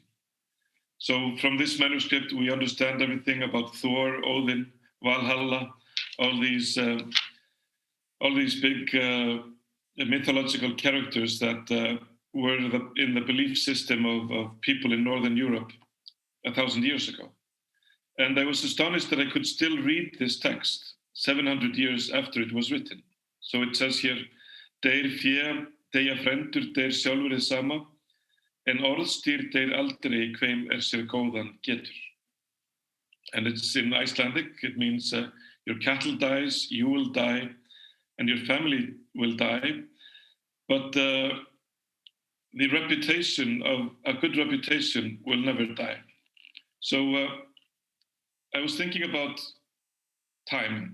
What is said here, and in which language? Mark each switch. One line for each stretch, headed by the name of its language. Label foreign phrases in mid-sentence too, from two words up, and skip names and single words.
English: So from this manuscript, we understand everything about Thor, Odin, Valhalla, all these big mythological characters that were in the belief system of people in Northern Europe 1,000 years ago. And I was astonished that I could still read this text 700 years after it was written. So it says here,
Icelandic: "Deyr fjö, deyja frendur, deyr sjálfur hið sama, en orðstýr deyr aldrei hveim sér góðan getur."
English: And it's in Icelandic. It means your cattle dies, you will die, and your family will die. But the reputation of a good reputation will never die. So I was thinking about time.